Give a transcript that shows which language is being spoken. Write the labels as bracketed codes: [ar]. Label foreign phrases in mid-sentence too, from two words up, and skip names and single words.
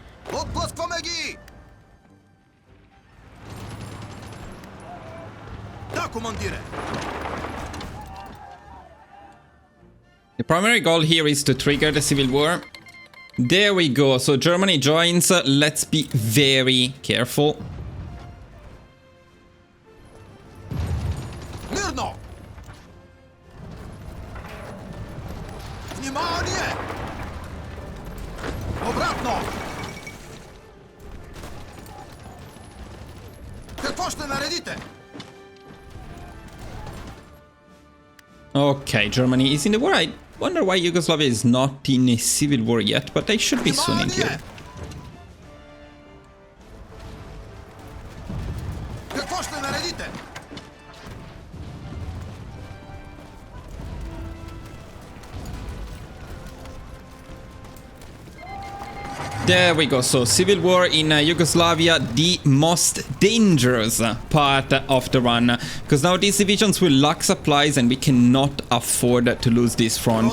[bg] Отблъскваме ги! Да, командире! [en] The primary goal here is to trigger the civil war. There we go. So Germany joins. Let's be very careful. [bg] Мирно! Внимание! Обратно! Какво ще наредите? [en] Okay, Germany is in the war. I wonder why Yugoslavia is not in a civil war yet, but they should be soon in here. [bg] Какво ще наредите? [en] There we go. So civil war in Yugoslavia, the most dangerous part of the run, because now these divisions will lack supplies and we cannot afford to lose this front.